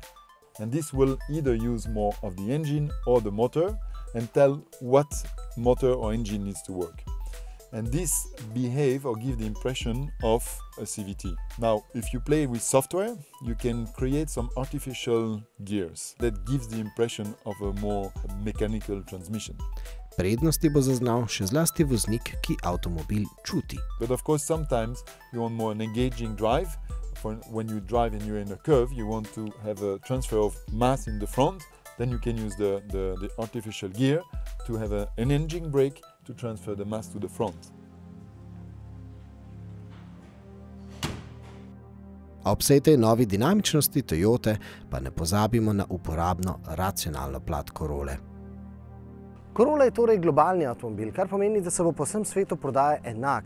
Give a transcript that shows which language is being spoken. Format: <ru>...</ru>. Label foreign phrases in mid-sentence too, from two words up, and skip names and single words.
<en>And this will either use more of the engine or the motor and tell what motor or engine needs to work. And this behave or give the impression of a CVT. Now, if you play with software, you can create some artificial gears that gives the impression of a more mechanical transmission.</en> <sl>Prednosti bo zaznal še zlasti voznik, ki avtomobil čuti.</sl> <en>But of course, sometimes you want more an engaging drive. When you drive and you're in a curve, you want to have a transfer of mass in the front. Then you can use the artificial gear to have an engine brake to transfer the mass to the front.</en> <sl>Ob vsej tej novi dinamičnosti Toyote pa ne pozabimo na uporabno, racionalno plat Corole. Corolla je torej globalni avtomobil, kar pomeni, da se bo po vsem svetu prodaja enak.</sl>